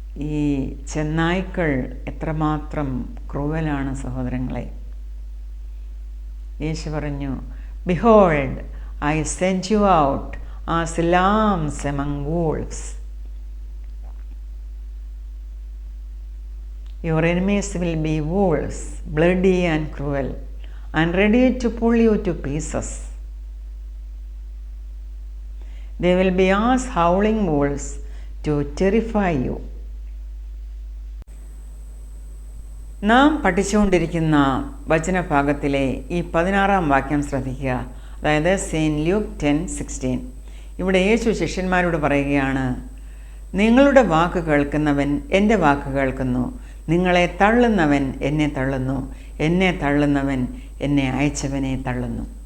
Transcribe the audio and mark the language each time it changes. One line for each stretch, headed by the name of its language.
Malayalam: ഈ ചെന്നായ്ക്കൾ എത്രമാത്രം ക്രൂവലാണ് സഹോദരങ്ങളെ. യേശു പറഞ്ഞു,
English: Behold I send you out as lambs among wolves. Your enemies will be wolves, bloody and cruel, and ready to pull you to pieces. They will be as howling wolves to terrify you.
Malayalam: നാം പഠിച്ചുകൊണ്ടിരിക്കുന്ന വചനഭാഗത്തിലെ ഈ 16-ാം വാക്യം ശ്രദ്ധിക്കുക. അതായത് saint Luke 10:16. ഇവിടെ യേശു ശിഷ്യന്മാരോട് പറയുകയാണ്, നിങ്ങളുടെ വാക്ക് കേൾക്കുന്നവൻ എൻ്റെ വാക്ക് കേൾക്കുന്നു, നിങ്ങളെ തള്ളുന്നവൻ എന്നെ തള്ളുന്നു, എന്നെ തള്ളുന്നവൻ എന്നെ അയച്ചവനെ തള്ളുന്നു.